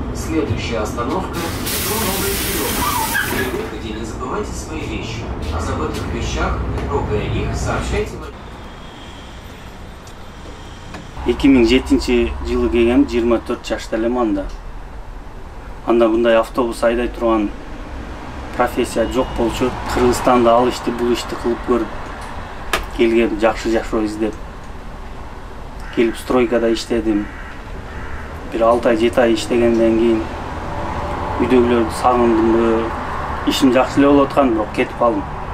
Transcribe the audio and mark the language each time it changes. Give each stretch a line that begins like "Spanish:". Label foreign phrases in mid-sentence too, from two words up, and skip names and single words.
Russian: Следующая остановка – метро Новый Киров. При выходе не забывайте свои вещи. О забытых вещах, трогая их, сообщайте водителю.
Kyrgyz: 2007 жылы келген 24 жашта элем анда. Анда мындай автобус айдай турган профессия жок болчу. Кыргызстанда ал ишти бул ишти кылып көрүп келгем, жакшы издеп. Келип стройкада иштедим. Бир 6 ай 7 ай иштегенден кийин үйдөгүлөрдү сагындымбы, ишим жакшы эле болуп аткан, бирок кетип калдым.